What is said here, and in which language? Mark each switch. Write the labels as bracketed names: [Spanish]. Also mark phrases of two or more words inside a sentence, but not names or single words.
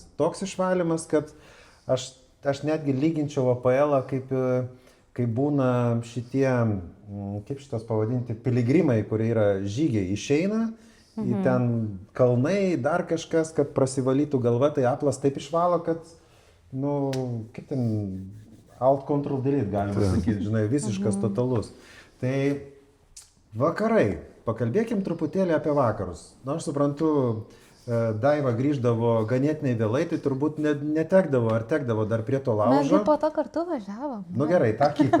[Lithuanian] Toks išvalymas, kad aš netgi lyginčiau APL, kaip būna šitie, kaip šitos pavadinti, piligrimai, kurie yra žygiai, išeina, į ten kalnai, dar kažkas, kad prasivalytų galva, tai aplas taip išvalo, kad, kaip ten, [English] alt control delete [Lithuanian] galima sakyti, žinai, visiškas totalus. Tai vakarai, pakalbėkim truputėlį apie vakarus. Aš suprantu, Daiva grįždavo ganėtinai vėlai, tai turbūt netekdavo ar tekdavo dar prie to laužo. Mes po to kartu važiavom. Gerai, tą kitą.